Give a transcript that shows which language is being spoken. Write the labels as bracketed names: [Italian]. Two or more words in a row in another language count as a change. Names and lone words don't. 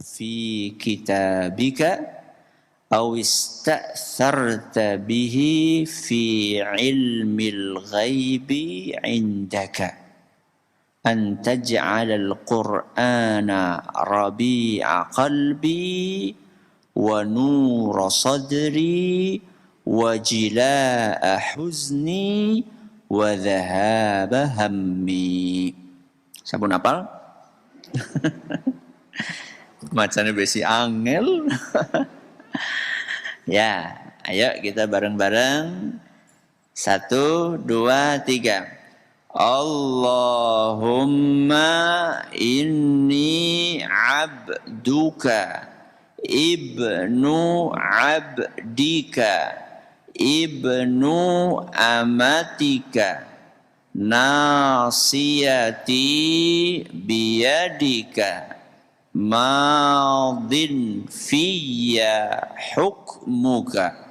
[Arabic] في كتابك أو استأثرت به في علم الغيب عندك أن تجعل القرآن ربيع قلبي ونور صدري وجلاء حزني وذهاب همي. [Javanese] Sampun apal? Macane besi angel. Ya, Ayo kita bareng-bareng. 1, 2, 3. [Arabic] اللهم إني عبدك ابن عبدك ابن أمتك ناصيتي بيدك ماض في حكمك